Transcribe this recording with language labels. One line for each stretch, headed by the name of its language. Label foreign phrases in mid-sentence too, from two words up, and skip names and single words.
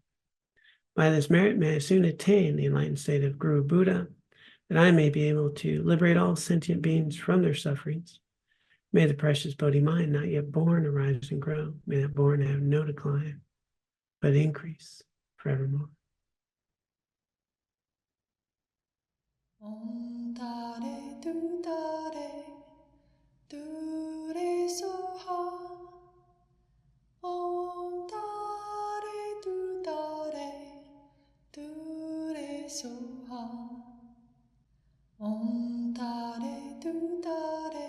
English: By this merit, may I soon attain the enlightened state of Guru Buddha, that I may be able to liberate all sentient beings from their sufferings. May the precious Bodhi mind, not yet born, arise and grow. May that born have no decline, but increase forevermore.
Sanskrit: Om Tare Tu Tare Tu Re Soha. Om Tare Tu Tare Tu Om Tare Tu Tare.